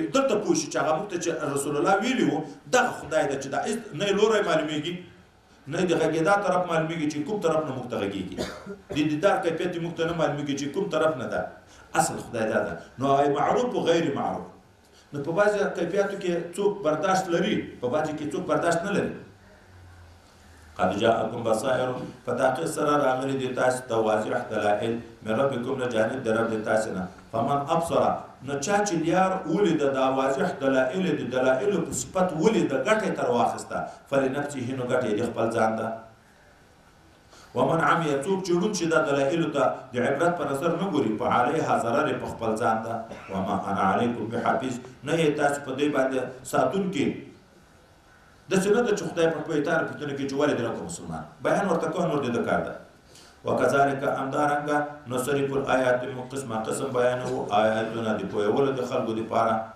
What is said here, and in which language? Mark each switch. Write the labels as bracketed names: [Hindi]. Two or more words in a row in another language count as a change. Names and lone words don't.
[Pashto] دلته پوه شي چې هغه موږ ته چې رسول الله ویلي وو دغه خدای ده چې دا نه لوری معلومیږي نه د غږېدا طرف معلومیږي چې کوم طرف نه موږ ته غږېږي، د دیدار کیفیت موږ ته نه معلومیږي چې کوم طرف نه ده. اصل خدای دا ده. نو معروف و غیر معروف، نو په بعضې کیفیاتو کې څوک برداشت لري، په بعضې کې څوک برداشت نه لري. [Arabic] قد جاءكم بصائر، [Pashto] فتحقیق سره راغلي دي تاسو ته واضح دلائل [Arabic] من ربکم [Pashto] نه جانب د رب تاسو نه. [Arabic] فمن ابصر، [Pashto] نو چا چې لیار ولید دا واضح دلائل د دلائل په صفت ولید ګټه تر واخسته فلنفسه، نو ګټه د خپل ځان ده. [Arabic] ومن عمي، [Pashto] څوک چې ړوند شي دا دلائل ته د عبرت پر اثر نه ګوري فعليها ضرر په خپل ځان ده. [Arabic] وما انا عليكم بحفيظ، [Pashto] نه یې تاسو په دې باندې ساتونکي. داسې نه ده چې خدای په پوهېتاره پوښتنه کوي چې ولې دې راکړه مسلمان، بیان ورته کوه نور دې د کار ده. وکذلک همدارنګه [Arabic] نصرف الآیات، [Pashto] موږ قسمه قسم بیانوو آیاتونه د پوهېولو د خلکو دپاره.